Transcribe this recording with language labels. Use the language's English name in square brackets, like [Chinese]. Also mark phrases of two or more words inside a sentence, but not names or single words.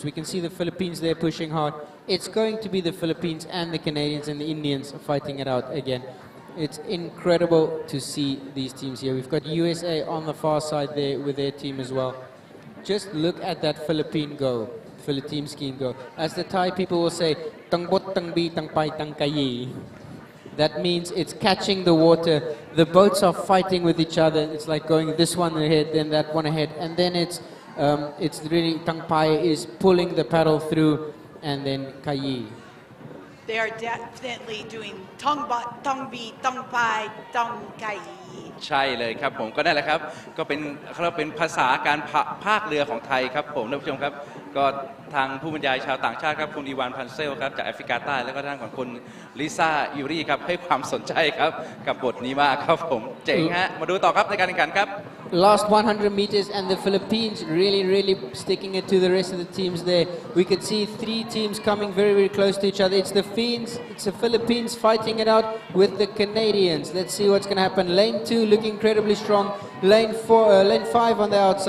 [English] We can see the Philippines there pushing hard. It's going to be the Philippines and the Canadians and the Indians fighting it out again. It's incredible to see these teams here. We've got USA on the far side there with their team as well. Just look at that Philippine team skiing go. As the Thai people will say, [Thai] "ตั้งบด ตั้งบี ตั้งพาย ตั้งกายี." [English] That means it's catching the water. The boats are fighting with each other. It's like going this one ahead, then that one ahead, and then it's really [Thai] ตั้งพาย [English] is pulling the paddle through, and then kayi. They are definitely doing [Thai] ตั้งบด ตั้งบี ตั้งพาย ตั้งกาย. ใช่เลยครับผมก็นั่นแหละครับก็เป็นเขาเรียกเป็นภาษาการพากเรือของไทยครับผมท่านผู้ชมครับก็ทางผู้บรรยายชาวต่างชาติครับคุณอีวานพันเซลครับจากแอฟริกาใต้แล้วก็ทางของคุณลิซ่าอิรีครับให้ความสนใจครับกับบทนี้มากครับผมเจ๋งฮะมาดูต่อครับในการแข่งขันครับ [English] Last 100 meters and the Philippines really sticking it to the rest of the teams there. We could see 3 teams coming very close to each other. It's the Philippines fighting it out with the Canadians. Let's see what's going to happen. Lane 2 looking incredibly strong. Lane 5 on the outside.